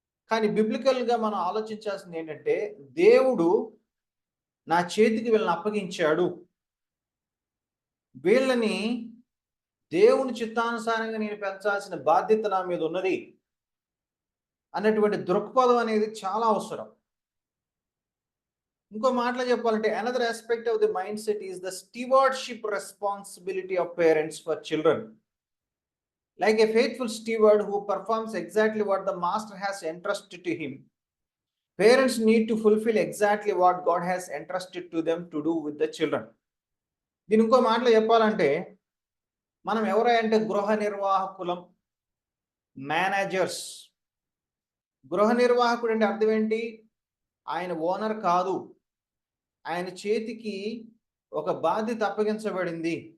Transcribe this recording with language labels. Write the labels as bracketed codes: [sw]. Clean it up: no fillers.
[te] కానీ బిబ్లికల్గా మనం ఆలోచించాల్సింది ఏంటంటే, దేవుడు నా చేతికి వీళ్ళని అప్పగించాడు, వీళ్ళని దేవుని చిత్తానుసారంగా నేను పెంచాల్సిన బాధ్యత నా మీద ఉన్నది అన్నటువంటి దృక్పథం అనేది చాలా అవసరం. ఇంకో మాటలో చెప్పాలంటే, [en] Another aspect of the mindset is the stewardship responsibility of parents for children. Like a faithful steward who performs exactly what the master has entrusted to him, parents need to fulfill exactly what God has entrusted to them to do with the children. [te] దీని ఇంకో మాటలో చెప్పాలంటే, మనం ఎవరంటే గృహ నిర్వాహకులం, managers. గృహ నిర్వాహకుడు అంటే అర్థం ఏంటి? ఆయన ఓనర్ కాదు, ఆయన చేతికి ఒక బాధ్యత అప్పగించబడింది.